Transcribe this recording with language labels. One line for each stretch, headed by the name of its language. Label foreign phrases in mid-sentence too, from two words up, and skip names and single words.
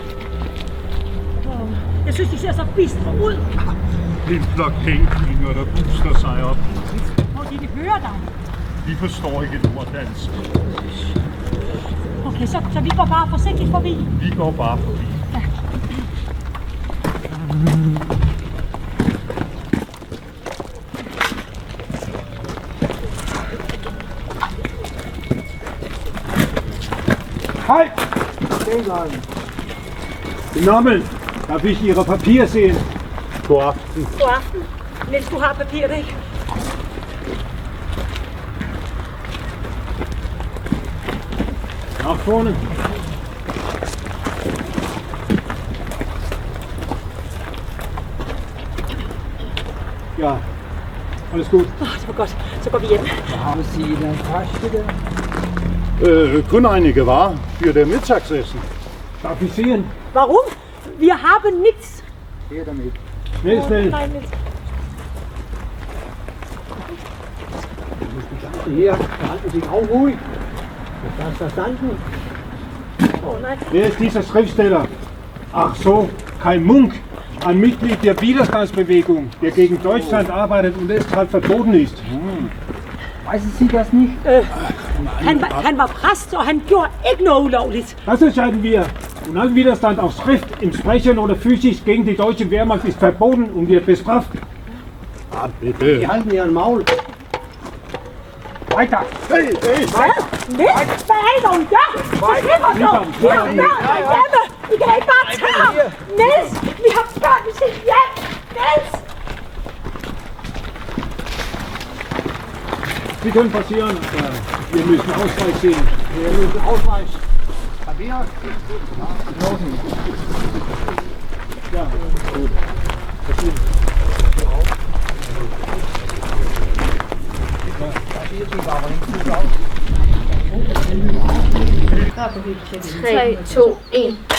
Danish: Jeg synes, de ser så bistre ud. Det er en flok pænkyllinger, der buster sig op. Hvor de høre dig. Vi forstår ikke et ord dansk. Okay, så vi går bare forsigtigt forbi. Vi går bare forbi. Ja.
German: Halt! Stehen bleiben. Genommen. Darf ich Ihre Papiere sehen?
Danish: God aften. God aften. Niels, du har papiret, ikke?
German: Nach vorne. Ja, alles gut.
Danish: Det var godt. Så går vi hjem.
German: Haben Sie den Tasche da? Kun einige Ware für det Mittagessen. Darf ich sehen? Warum? Wir haben nichts. Her damit. Schnell, schnell. Nein, Niels. Hier, verhalten Sie sich auch ruhig. Ist das verstanden? Oh nein. Wer ist dieser Schriftsteller? Ach so, Kai Munk. Ein Mitglied der Widerstandsbewegung, der gegen Deutschland arbeitet und deshalb verboten ist. Wissen Sie das nicht?
Danish: Han var præst, og han gjorde ikke noget ulovligt.
German: Das entscheiden wir. Und all Widerstand auf Schrift, im Sprechen oder physisch gegen die deutsche Wehrmacht ist verboten und wird bestraft. Ah, bitte. halten Ihren Maul. Weiter! Hey!
Danish: Niels, hvad er det, hun gør? Forsvinder du? Vi har børn hjemme. Vi kan ikke bare tage ham. Niels, vi har børn i sit hjem. Niels!
German: Sie können passieren. Wir müssen Ausweis sehen. Wir müssen Ausweis. Papier? Ja, gut. 3, 2, 1.